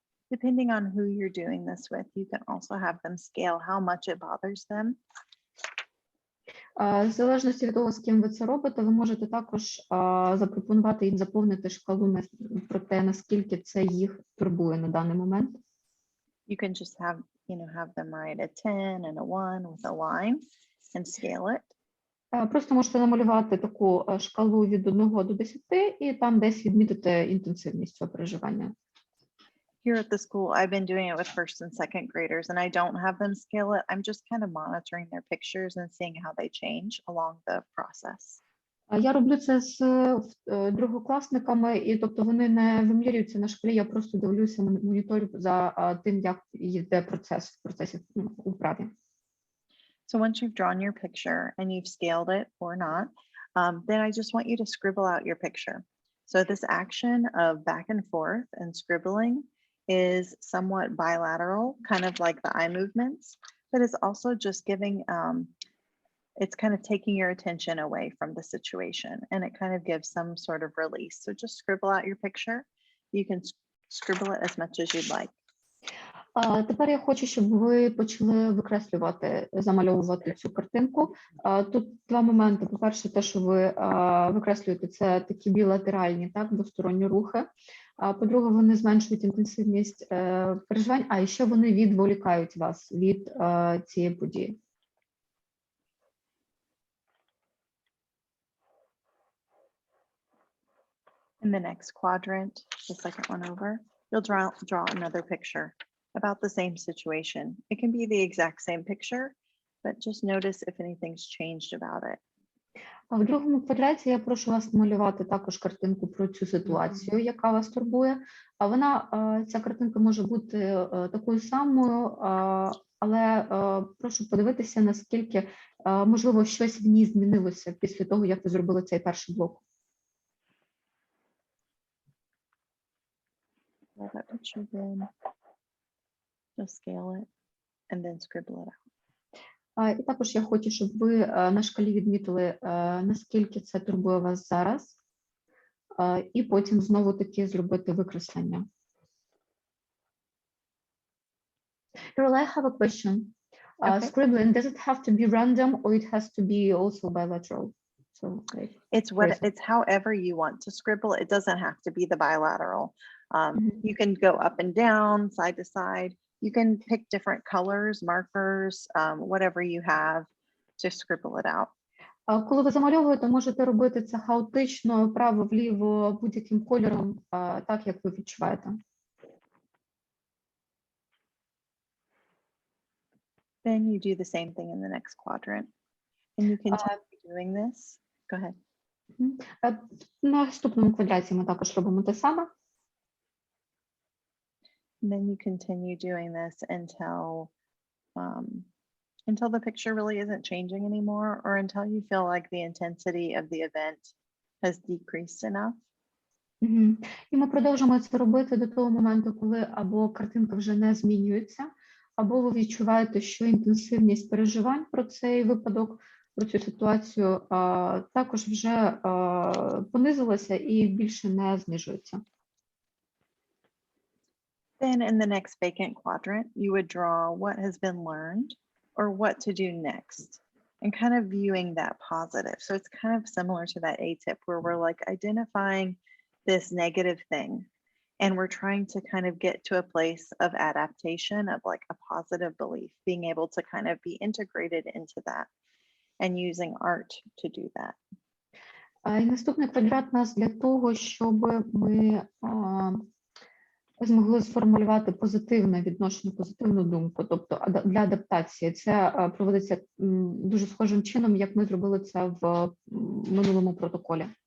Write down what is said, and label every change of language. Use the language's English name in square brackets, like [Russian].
[English] Depending on who you're doing this with, you can also have them scale how much it bothers them. [Ukrainian] В залежності від того, з ким ви це робите, ви можете також запропонувати їм заповнити шкалу про те, наскільки це їх турбує на даний момент. [English] You can just have them write a 10 and a 1 with a line and scale it. [Ukrainian] Просто можете намалювати таку шкалу від 1 до 10 і там десь відмітити інтенсивність цього переживання. [English] Here at the school, I've been doing it with first and second graders, and I don't have them scale it. I'm just kind of monitoring their pictures and seeing how they change along the process. [Ukrainian] Я роблю це з другокласниками, і тобто вони не вимірюються на шкалі, я просто дивлюся, моніторю за тим, як йде процес в процесі управи. [English] So once you've drawn your picture and you've scaled it or not, then I just want you to scribble out your picture. So this action of back and forth and scribbling is somewhat bilateral, kind of like the eye movements, but it's also just giving, it's kind of taking your attention away from the situation, and it kind of gives some sort of release. So just scribble out your picture. You can scribble it as much as you'd like. [Ukrainian] Тепер я хочу, щоб ви почали викреслювати, замальовувати цю картинку. Тут два моменти. По-перше, те, що ви викреслюєте, це такі білатеральні, так, двосторонні рухи. По-друге, вони зменшують інтенсивність переживань, а ще вони відволікають вас від цієї події. [English] In the next quadrant, the second one over, you'll draw another picture about the same situation. It can be the exact same picture, but just notice if anything's changed about it. [Ukrainian] В другому квадраті я прошу вас намалювати також картинку про цю ситуацію, яка вас турбує. А вона, ця картинка може бути такою самою, але прошу подивитися, наскільки, можливо, щось в ній змінилося після того, як ви зробили цей перший блок. [English] That picture again. Just scale it and then scribble it out. [Ukrainian] І також я хочу, щоб ви на шкалі відмітили, наскільки це турбує вас зараз, і потім знову-таки зробити викреслення. [English] Керол, I have a question. Okay. Scribbling, does it have to be random or it has to be also bilateral? So, like, It's however you want to scribble. It doesn't have to be the bilateral. You can go up and down, side to side. You can pick different colors, markers, whatever you have to scribble it out. Коли ви замальовуєте, можете робити це хаотично, право-вліво, будь-яким кольором, так, як ви відчуваєте. Then you do the same thing in the next quadrant. And you continue doing this. Go ahead. [Ukrainian] На наступному квадраті ми також робимо те саме. [English] And then you continue doing this until the picture really isn't changing anymore, or until you feel like the intensity of the event has decreased enough. [Ukrainian] І ми продовжимо це робити до того моменту, коли або картинка вже не змінюється, або ви відчуваєте, що інтенсивність переживань про цей випадок, про цю ситуацію також вже понизилася і більше не знижується. [English] Then in the next vacant quadrant, you would draw what has been learned or what to do next. and kind of viewing that positive. So it's kind of similar to that A tip where we're like identifying this negative thing and we're trying to kind of get to a place of adaptation of like a positive belief, being able to kind of be integrated into that and using art to do that. [Ukrainian] І наступний квадрат у нас для того, щоб ми змогли сформулювати позитивне відношення, позитивну думку, тобто для адаптації. Це проводиться дуже схожим чином, як ми зробили це в минулому протоколі.